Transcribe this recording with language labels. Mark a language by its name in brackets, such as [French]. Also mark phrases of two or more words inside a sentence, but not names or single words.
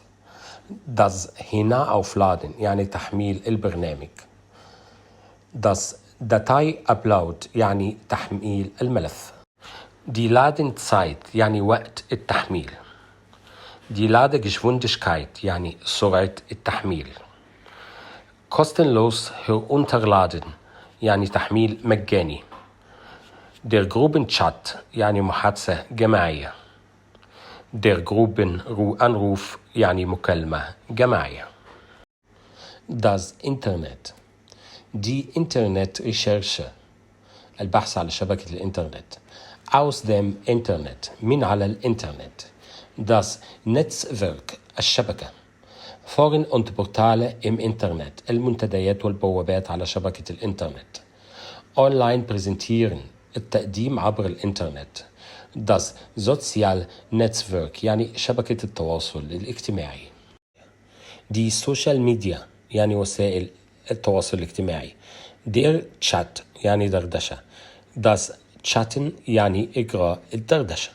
[German] das Hinaufladen [Arabic] يعني تحميل البرنامج. [German] das Datei-Upload [Arabic] يعني تحميل الملف. [German] die Ladezeit [Arabic] يعني وقت التحميل. [German] die Ladegeschwindigkeit [Arabic] يعني سرعة التحميل. [German] kostenlos herunterladen [Arabic] يعني تحميل مجاني. [German] der Gruppenchat [Arabic] يعني محادثة جماعية. [German] der Gruppenanruf [Arabic] يعني مكالمة جماعية. [German] das Internet die Internetrecherche [Arabic] البحث على شبكة الإنترنت. [German] aus dem Internet [Arabic] من على الإنترنت. [German] das Netzwerk الشبكة. Foren und Portale im Internet [Arabic] المنتديات والبوابات على شبكة الإنترنت. [German] online präsentieren [Arabic] التقديم عبر الإنترنت. [German] das Sozial Netzwerk [Arabic] يعني شبكة التواصل الاجتماعي. [German] die Social Media [Arabic] يعني وسائل التواصل الاجتماعي. [German] der Chat [Arabic] يعني دردشة. [German] das Chatten [Arabic] يعني إجراء الدردشة.